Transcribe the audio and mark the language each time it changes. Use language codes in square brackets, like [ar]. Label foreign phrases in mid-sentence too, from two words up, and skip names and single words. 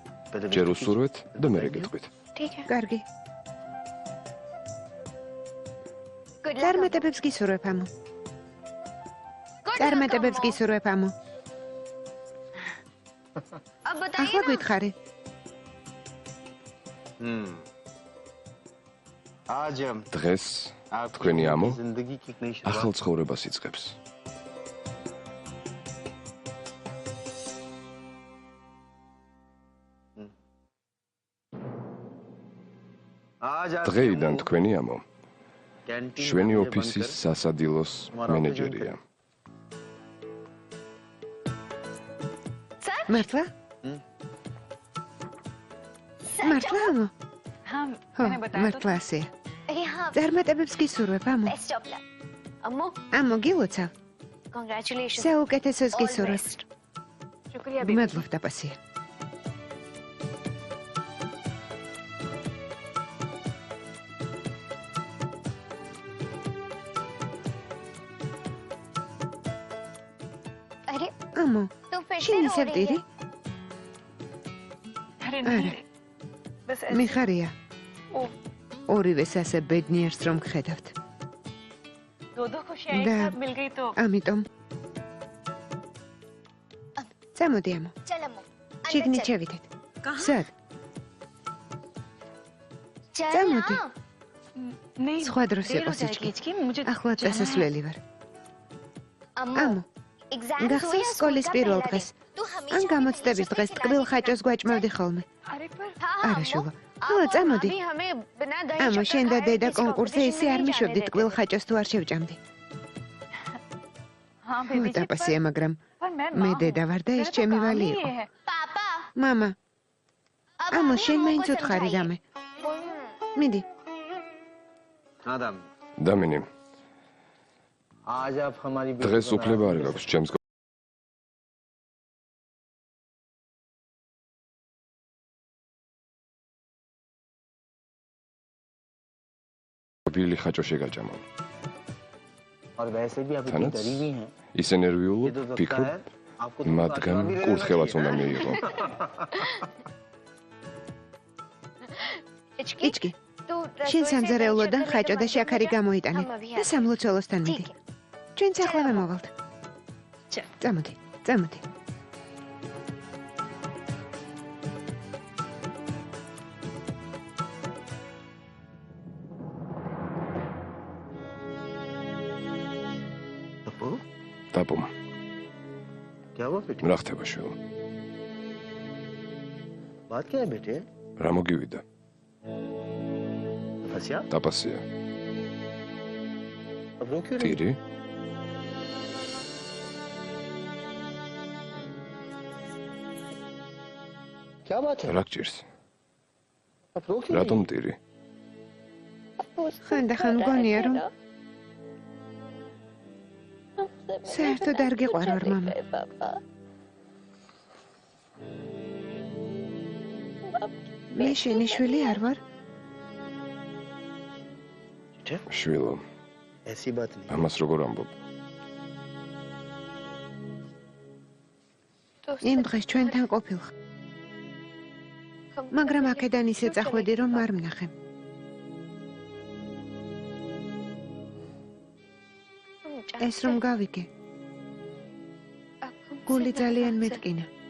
[ka] ჯერ უსურვეთ და მერე გეტყვით. [hi] ठीक है [ka] კარგი. [en] good luck [ka] წარმატებებს გისურვებ, ამო. წარმატებებს გისურვებ, ამო. [hi] अब बताइए [ka] ახლა [hi] ना [ka] გითხარი. [hi] आज हम [ka] დღეს [hi] आपकी [ka] თქვენი ამო [hi] जिंदगी की एक नई [ka] ახალ [hi] शुरुआत [ka] ცხოვრებას იწყებს. [hi] आज आप [ka] დღეიდან თქვენი ამო [hi] कैंटीन [ka] შვენი [hi] में [ka] ოფისის [hi] बनकर [ka] სასადილოს მენეჯერია. მართლა? მართლა, ამო? [hi] हाँ [ka] ხო, [hi] मैंने बताया तो [ka] მართლა ასეა. [hi] यहाँ [ka] წარმატებებს გისურვებ, ამო. [en] best of luck अम्मू [ka] ამო, გილოცავ. [hi] कांग्रेचुलेशन [ka] საუკეთესოს გისურვებ. [hi] शुक्रिया बेबी [ka] მადლობ, დაპასია. [hi] अरे [ka] ამო, [hi] तू फिर से [ka] შენ [hi] रो [ka] ისევ [hi] रही [ka] დირი? [hi] है अरे अरे। नहीं बस ऐसे [ka] მიხარია. [hi] ओ [ka] ორივეს ასე ბედნიერს რომ გხედავთ. [hi] दो खुशियाँ एक दा- साथ मिल गई तो [ka] ამიტომ წამოდი, ამო. [hi] चल अम्मू შიგნით შევიდეთ. სად? चल चल, ना नहीं [ka] სხვა დროს [hi] देर [ka] იყო [hi] हो जाएगी [ka] სიჩქი. [hi] हिचकी, मुझे [ka] ახლა [hi] जाना है। [ka] წასასვლელი ვარ. [hi] अम्मू [ka] ამო, [hi] एग्जाम [ka] გახსოვს სკოლის პირველ დღეს? ან გამოცდების დღეს ტკბილ ხაჭოს გვაჭმევდი ხოლმე. [hi] अरे पर [ka] არა, შულა. ხო, წამოდი. ამო, შენ და დედა კონკურსზე ისე არ მიშვებდით ტკბილ ხაჭოს თუ არ შევჭამდი. [hi] हाँ [ka] ხო, [hi] बेबी जी [ka] დაპასია, მაგრამ [hi] पर मैं [ka] მე [hi] माँ [ka] დედა ვარ და [hi] हूँ। [ka] ეს [hi] मेरा तो [ka] ჩემი [hi] काम [ka] ვალი [hi] ही [ka] იყო. [hi] ये है। पापा [ka] მამა, [hi] अब [ka] ამო, [hi] आप [ka] შენ [hi] अम्मू [ka] მაინც [hi] को [ka] უთხარი [hi] समझाइए। [ka] დამე. მიდი. [hi] आदम [ka] დამინი, [hi] आज आप हमारी [ka] დღეს უფლება არ გაქვს ჩემს ბილი ხაჭო შეგაჭამო. [hi] और वैसे भी आप इतनी [ka] თანაც [hi] डरी हुई हैं [ka] ის [hi] ये [ka] ენერგიულობ, [hi] तो लगता [ka] ფიქრობ, [hi] है आपको तो [ka] მათგან [hi] आशीर्वाद भी लेना [ka] კურთხევაც [hi] चाहिए, [ka] უნდა [hi] हैं? [ka] მიიღო. [hi] हिचकी [ka] იჩკი, [hi] तू [ka] შენ სამზარეულოდან ხაჭო და შაქარი [hi] हम [ka] გამოიტანე [hi] अभी [ka] და სამლოცველოსთან მიდი. [hi] ठीक है [ka] ჩვენც ახლავე მოვალთ. წამოდი, წამოდი. [hi] पप्पू [ka] დაპო, [hi] क्या हुआ बेटे [ka] რა ხდება შვილო? [hi] बात क्या है बेटे [ka] რა მოგივიდა? [hi] फंसिया [ka] დაპასია. [hi] अब रो क्यों रही [ka] ტირი? [hi] क्या बात है [ka] რა გჭირს? [hi] अब रो क्यों [ka] რატომ [hi] रही [ka] ტირი? ხანდახან მგონია რომ საერთოდ არ გიყვარვარ, მამა. მე შენი შვილი არ ვარ? [hi] बेटे [ka] შვილო, [hi] ऐसी बात नहीं [ka] ამას როგორ ამბობ? იმ დღეს ჩვენთან ყოფილხარ. მაგრამ აქედან ისე წახვედი რომ არ ვნახე. ეს რომ გავიგე, გული ძალიან მეტკინა.